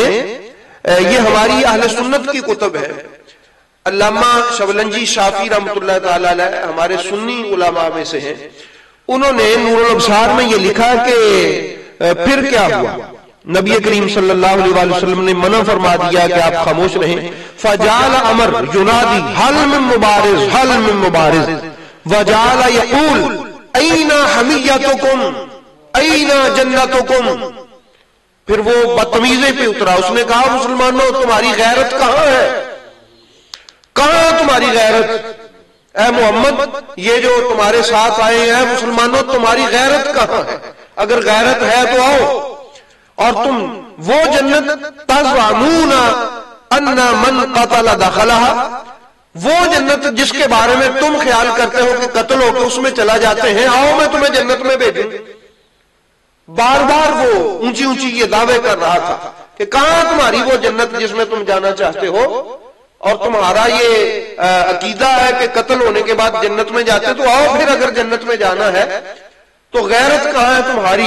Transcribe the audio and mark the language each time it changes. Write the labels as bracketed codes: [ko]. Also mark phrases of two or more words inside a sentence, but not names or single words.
[ur] یہ ہماری اہل سنت کی کتب ہے. علامہ شبلنجی شافی رحمۃ اللہ تعالی علیہ ہمارے سنی علماء میں سے ہیں. انہوں نے نور الابصار میں یہ لکھا کہ پھر کیا ہوا؟ نبی کریم صلی اللہ علیہ وآلہ وسلم نے منع فرما دیا کہ آپ خاموش رہیں. [ar] فجعل عمر ینادی حل من مبارز حل من مبارز وجعل یقول این حمیتکم این جنتکم. [ur] پھر وہ بدتمیزی پہ اترا. اس نے کہا مسلمانوں تمہاری غیرت کہاں ہے؟ کہاں تمہاری غیرت؟ اے محمد یہ جو تمہارے ساتھ آئے ہیں مسلمانوں تمہاری غیرت کہاں ہے؟ اگر غیرت ہے تو آؤ. اور تم وہ [ar] جنت تزعمون ان من قتل دخلها، [ur] وہ جنت جس کے بارے میں تم خیال کرتے ہو کہ قتل ہو کے اس میں چلا جاتے ہیں، آؤ میں تمہیں جنت میں بھیجوں. بار بار وہ اونچی اونچی یہ دعوے کر رہا تھا کہ کہاں تمہاری وہ جنت جس میں تم جانا چاہتے ہو، اور تمہارا یہ عقیدہ ہے کہ قتل ہونے کے بعد جنت میں جاتے، تو آؤ پھر اگر جنت میں جانا ہے تو غیرت کہاں ہے تمہاری؟